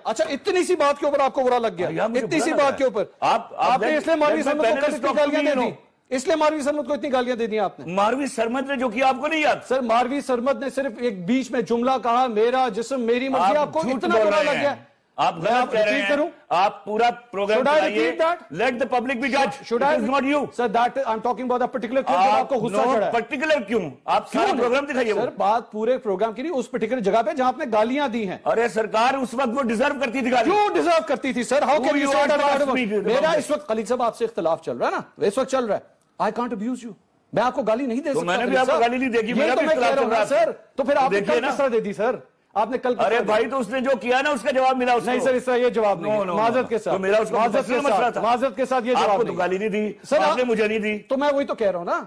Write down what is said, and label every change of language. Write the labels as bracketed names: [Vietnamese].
[Urdu] اچھا اتنی سی بات کے اوپر آپ کو برا لگ گیا, اتنی سی بات کے اوپر آپ نے اس لیے ماروی سرمد کو اتنی گالیاں دے دی, اس لیے ماروی سرمد کو اتنی گالیاں دے دی آپ نے. ماروی سرمد نے جو کیا آپ کو نہیں یاد؟ سر ماروی سرمد نے صرف ایک بیچ میں جملہ کہا, میرا جسم میری مرضی. آپ کو اتنا برا لگ گیا. آپ غلط کہہ رہے ہیں. آپ پورا programme چلائیے. [English] Let the public be judge. It is not you. Sir, that I'm talking about a particular clip [Urdu] جب آپ کو غصہ چڑھا ہے. Particular کیوں؟ آپ سارا پروگرام دکھائیے. سر بات پورے پروگرام کی نہیں, اس پرٹیکولر جگہ پہ جہاں آپ نے گالیاں دی ہیں. ارے سرکار اس وقت وہ ڈیزرو کرتی تھی گالی. کیوں ڈیزرو کرتی تھی سر؟ [English] How can you say that? [Urdu] میرا اس وقت خلیل صاحب آپ سے اختلاف چل رہا ہے نا, اس وقت چل رہا ہے. [English] I can't abuse you. [Urdu] میں آپ کو گالی نہیں دے سکتا. میں نے بھی آپ کو گالی نہیں دیکھی. یہ تو میں کہہ رہا ہوں سر. تو پھر آپ نے کل کس طرح دے دی سر؟ آپ نے کل. ارے بھائی تو اس نے جو کیا نا اس کا جواب ملا. نہیں سر اس طرح یہ جواب نہیں. معذرت کے ساتھ, معذرت کے ساتھ یہ جواب. آپ کو تو گالی نہیں دی سر, آپ نے مجھے نہیں دی. تو میں وہی تو کہہ رہا ہوں نا.